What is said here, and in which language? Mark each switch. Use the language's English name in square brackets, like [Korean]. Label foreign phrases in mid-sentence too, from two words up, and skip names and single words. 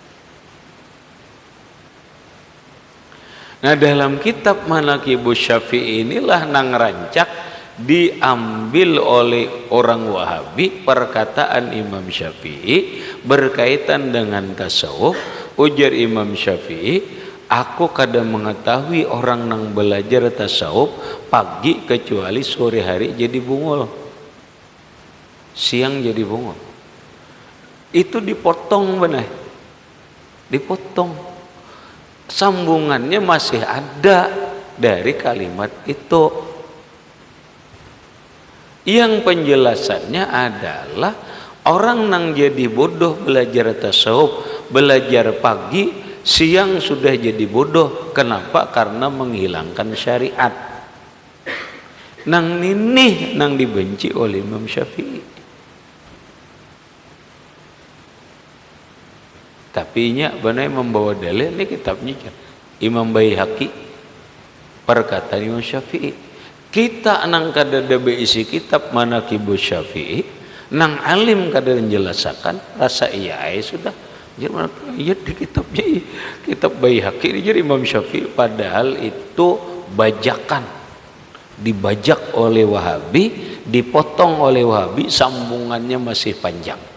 [Indonesian] Nah, dalam kitab Manaqibus Syafi'i inilah nang rancak diambil oleh orang Wahabi perkataan Imam Syafi'i berkaitan dengan tasawuf. Ujar Imam Syafi'i, aku kadang mengetahui orang nang belajar tasawuf pagi kecuali sore hari jadi bungul, siang jadi bungul. Itu dipotong benar, dipotong. Sambungannya masih ada dari kalimat itu. Yang penjelasannya adalah orang nang jadi bodoh belajar tasawuf, belajar pagi, siang sudah jadi bodoh. Kenapa? Karena menghilangkan syariat. Nang ini nang dibenci oleh Imam Syafi'i. Tapi nya benar membawa dalil ini kitabnya Imam Baihaqi perkataan Imam Syafi'i. [Banjar] Kita nang kada ada isi kitab Manaqibus Syafi'i, nang alim kada menjelaskan rasa iya sudah. [Indonesian] Jadi di kitabnya kitab Baihaqi jadi Imam Syafi'i padahal itu bajakan, dibajak oleh Wahabi, dipotong oleh Wahabi, sambungannya masih panjang.